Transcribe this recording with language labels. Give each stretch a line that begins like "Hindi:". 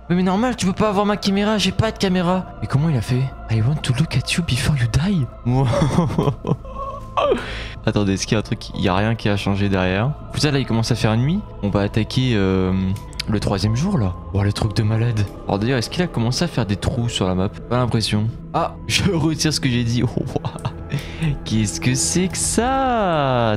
French: Mais normal, tu peux pas avoir ma caméra, j'ai pas de caméra. Mais comment il a fait?
English: I want to look at you before you die.
French: Attendez, est-ce qu'il y a un truc? Il y a rien qui a changé derrière. Vous savez, là, il commence à faire nuit. On va attaquer le 3e jour, là. Oh, le truc de malade. Alors d'ailleurs, est-ce qu'il a commencé à faire des trous sur la map? Pas l'impression. Ah, je retire ce que j'ai dit. Oh, qu'est-ce que c'est que ça?